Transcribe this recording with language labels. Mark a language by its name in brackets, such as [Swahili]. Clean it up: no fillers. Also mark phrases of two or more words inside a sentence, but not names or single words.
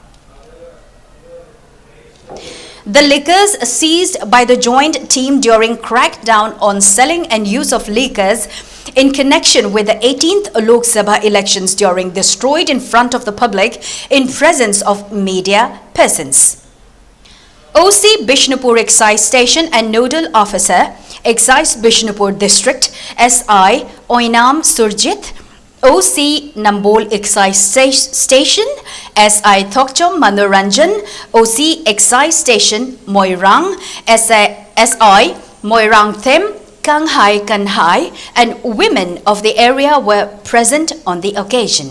[English] The liquors seized by the joint team during crackdown on selling and use of liquors in connection with the 18th Lok Sabha elections during destroyed in front of the public in presence of media persons. OC Bishnupur Excise Station and Nodal Officer, Excise Bishnupur District, SI Oinam Surjit, OC Nambol Excise Station, SI Thokchom Manoranjan, OC Excise Station Moirang, SI Moirang Them, Kanghai Kanhai, and women of the area were present on the occasion.